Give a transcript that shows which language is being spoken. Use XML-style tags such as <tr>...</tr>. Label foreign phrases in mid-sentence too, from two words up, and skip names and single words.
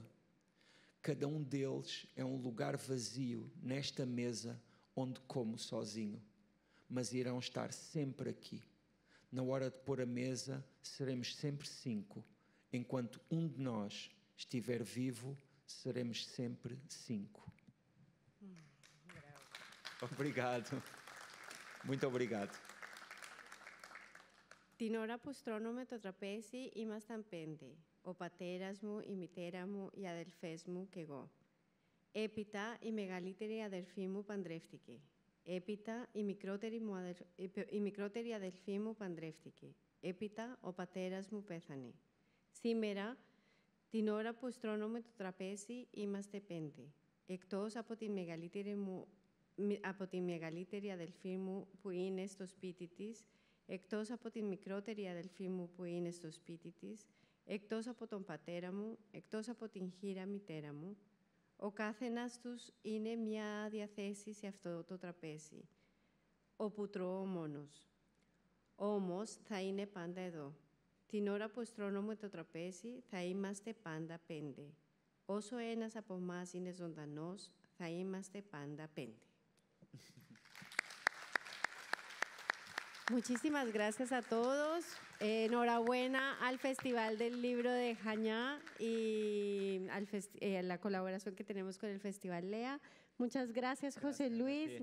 <pt>Cada um deles é um lugar vazio nesta mesa onde como sozinho, mas irão estar sempre aqui. Na hora de pôr a mesa, seremos sempre 5. Enquanto um de nós estiver vivo, seremos sempre 5. Obrigado. Muito obrigado.</pt> <el>Την ώρα που στρώνουμε το τραπέζι είμασταν πέντε, ο πατέρας μου η μητέρα μου η αδελφές μου κι εγώ. Έπειτα η μεγαλύτερη αδελφή μου παντρεύτηκε. Έπειτα η μικρότερη αδελφή μου παντρεύτηκε. Έπειτα ο πατέρας μου pέθανε. Σήμερα, την ώρα που στρώνομαι το τραπέζι είμαστε 5. Εκτός από τη μεγαλύτερη αδελφή μου που είναι στο σπίτι της, εκτός από τη μικρότερη αδελφή μου που είναι στο σπίτι της, εκτός από τον πατέρα μου, εκτός από την χήρα μητέρα μου, ο καθένας τους είναι μια άδεια θέση σε αυτό το τραπέζι, όπου τρώω μόνος. Όμως θα είναι πάντα εδώ. Την ώρα που στρώνομαι το τραπέζι θα είμαστε πάντα 5. Όσο ένας από εμάς είναι ζωντανός, θα είμαστε πάντα 5.</el> <es>Muchísimas gracias a todos. Enhorabuena al Festival del Libro de Jañá y a la colaboración que tenemos con el Festival Lea. Muchas gracias, José Luis.</es>